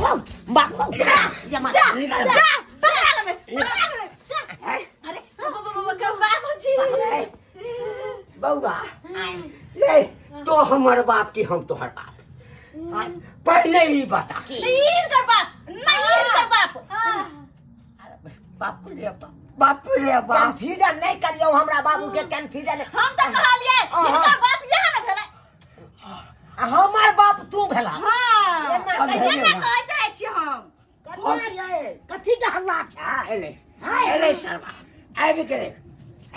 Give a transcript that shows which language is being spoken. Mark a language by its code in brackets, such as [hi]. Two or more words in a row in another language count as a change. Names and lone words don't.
[mai] जा अरे बाबूजी बउआ ले तो हमर बाप की हम तोहर बाप पहले ही बता नहीं इनका बाप बाप रे बाप कंफ्यूजन नहीं करियो हमरा बाबू के कंफ्यूजन हम तो कहलिए इनका बाप यहाँ ना भेलै हमार बाप तू भेला हाँ एना अब ये भेलै ना ना। कह जाय छी हम कनिया ये कथी के हल्ला छै एले शर्मा आबि गेले ऐ